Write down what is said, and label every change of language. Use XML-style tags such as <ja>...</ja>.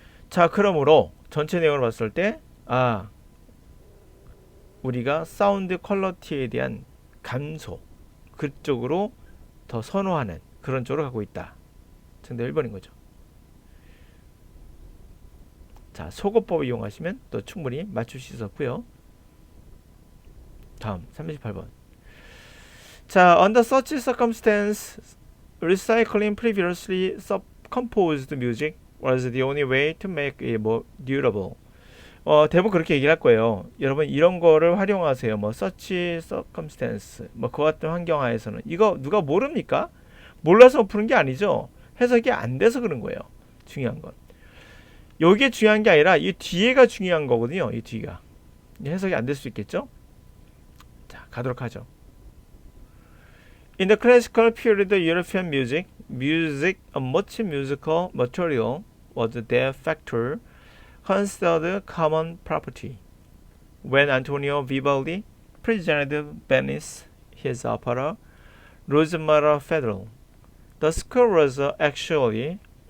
<ko>자, 그러므로 전체 내용을 봤을 때 우리가 사운드 퀄리티에 대한 감소, 그쪽으로 더 선호하는 그런 쪽으로 가고 있다. 정답 1번인 거죠. 자, 소거법을 이용하시면 또 충분히 맞출 수 있었고요. 다음 38번.</ko> <en>자, under such circumstance, recycling previously composed music was the only way to make it more durable.</en> <ko>대부분 그렇게 얘기를 할 거예요. 여러분 이런 거를 활용하세요. 뭐 such circumstance, 뭐 그 같은 환경 하에서는 이거 누가 모릅니까? 몰라서 푸는 게 아니죠. 해석이 안 돼서 그런 거예요. 중요한 건. 요게 중요한 게 아니라 이 뒤에가 중요한 거거든요. 이 뒤가. 해석이 안 될 수 있겠죠? 자, 가도록 하죠.</ko> <en>In the classical period of European music, much musical material was de facto considered common property. When Antonio Vivaldi presented Venice his opera Rosemary Federal, the score was actually</en>